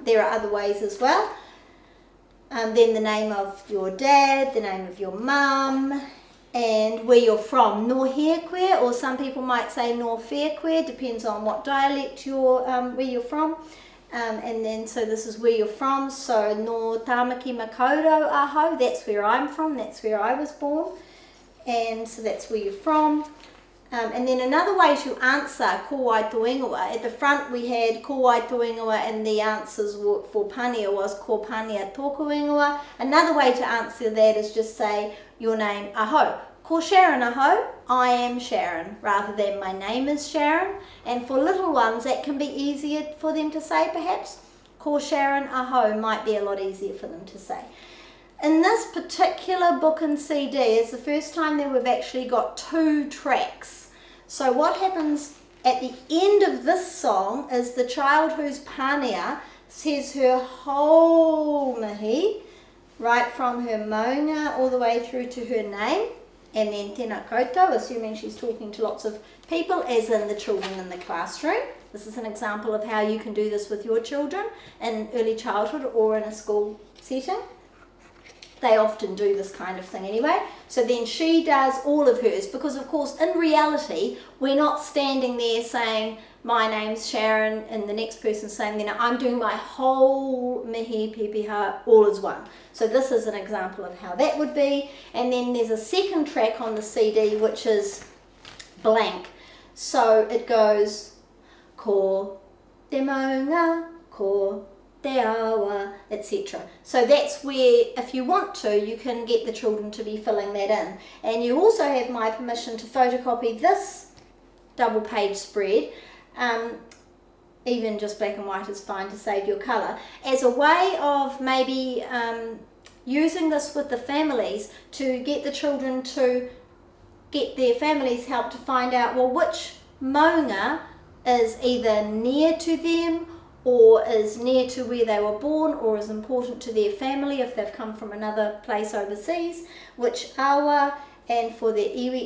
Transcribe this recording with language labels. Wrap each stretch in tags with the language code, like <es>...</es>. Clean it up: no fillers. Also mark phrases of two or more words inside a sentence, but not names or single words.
<en>There are other ways as well. Then the name of your dad, the name of your mum, and where you're from,</en> <mi>no Hēkwe,</mi> <en>or some people might say</en> <mi>no Whēkwe,</mi> <en>depends on what dialect where you're from. And then so this is where you're from, so</en> <mi>no Tāmaki Makaurau aho,</mi> <en>that's where I'm from, that's where I was born, and so that's where you're from. And then another way to answer</en> <mi>ko wai tō ingoa,</mi> <en>at the front we had</en> <mi>ko wai tō ingoa,</mi> <en>and the answers for Pania was</en> <mi>ko Pania tōku ingoa.</mi> <en>Another way to answer that is just say your name aho.</en> <mi>Ko Sharon aho,</mi> <en>I am Sharon, rather than my name is Sharon. And for little ones that can be easier for them to say perhaps.</en> <mi>Ko Sharon aho</mi> <en>might be a lot easier for them to say. In this particular book and CD is the first time that we've actually got 2 tracks. So what happens at the end of this song is the child who's Pania says her whole mihi, right from her maunga all the way through to her name. And then</en> <mi>tēnā koutou,</mi> <en>assuming she's talking to lots of people, as in the children in the classroom. This is an example of how you can do this with your children in early childhood or in a school setting. They often do this kind of thing anyway. So then she does all of hers, because of course in reality we're not standing there saying my name's Sharon and the next person saying, then I'm doing my whole</en> <mi>mihi pepeha</mi> <en>all as one. So this is an example of how that would be. And then there's a second track on the CD which is blank. So it goes</en> <mi>ko te maunga, ko te awa,</mi> <en>etc. So that's where, if you want to, you can get the children to be filling that in. And you also have my permission to photocopy this double page spread. Even just black and white is fine to save your colour, as a way of maybe using this with the families to get the children to get their families help to find out, well, which maunga is either near to them or is near to where they were born or is important to their family if they've come from another place overseas, which awa, and for their iwi.</en>